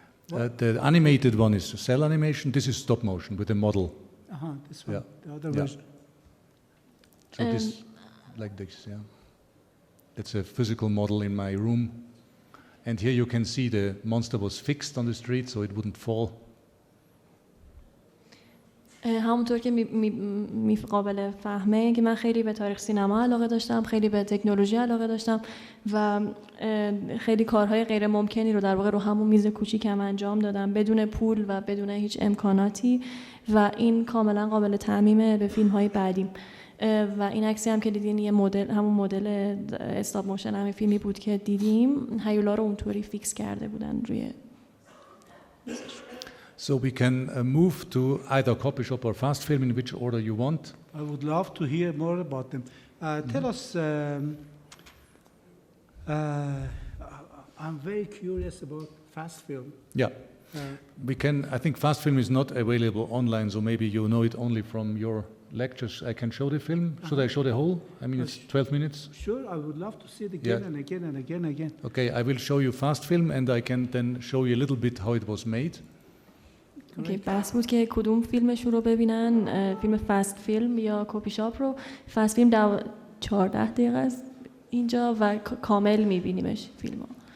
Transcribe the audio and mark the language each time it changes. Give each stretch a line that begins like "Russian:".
English: The animated one is cell animation. This is stop motion with a model. This one, Yeah. the other Yeah. version. So this, like this, yeah. That's a physical model in my room. And here you can see the monster was fixed on the street so it wouldn't fall.
Persian: همونطور که قابل فهمه که من خیلی به تاریخ سینما علاقه داشتم، خیلی به تکنولوژی علاقه داشتم و خیلی کارهای غیر ممکنی رو در واقع رو همون میز کوچیکم انجام دادم بدون پول و بدون هیچ امکاناتی و این کاملا قابل تعمیم به فیلم‌های بعدیم. و این عکسی هم که دیدین یه مدل، همون مدل استاپ موشن همین فیلمی بود که دیدیم، هیولا رو اونطوری فیکس کرده بودن روی.
English: So we can move to either copy shop or fast film in which order you want. I would love to hear more about them. Tell us, I'm very curious about fast film. Yeah. We can, I think fast film is not available online, so maybe you know it only from your lectures. I can show the film. Should I show the whole? I mean, it's 12 minutes. Sure, I would love to see it again and again and again and again. Okay, I will show you fast film and I can then show you a little bit how it was made.
Persian: اوکی، بحث بود که کدوم فیلمشون رو ببینن، فیلم فست فیلم یا کپی شاپ رو. فست فیلم 14 دقیقه است اینجا و کامل میبینیمش فیلم ها.